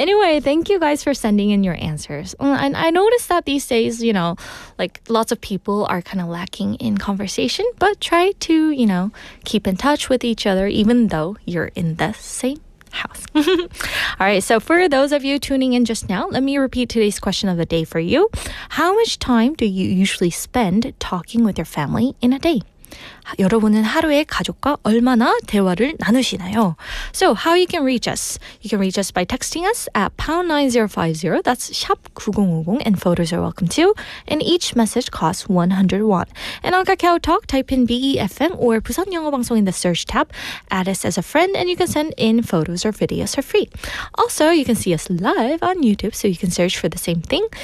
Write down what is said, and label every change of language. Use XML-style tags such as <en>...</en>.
<en>Anyway, thank you guys for sending in your answers. And I noticed that these days, like lots of people are kind of lacking in conversation, but try to, keep in touch with each other even though you're in the same house. All right, so for those of you tuning in just now, let me repeat today's question of the day for you. How much time do you usually spend talking with your family in a day?</en> <ko>여러분은 하루에 가족과 얼마나 대화를 나누시나요?</ko> <en>So how you can reach us? You can reach us by texting us at pound 9050. That's 샵 9050 and photos are welcome too. And each message costs 100 won. And on Kakao Talk, type in BEFM or 부산영어방송 in the search tab. Add us as a friend and you can send in photos or videos for free. Also, you can see us live on YouTube, so you can search for the same thing.</en>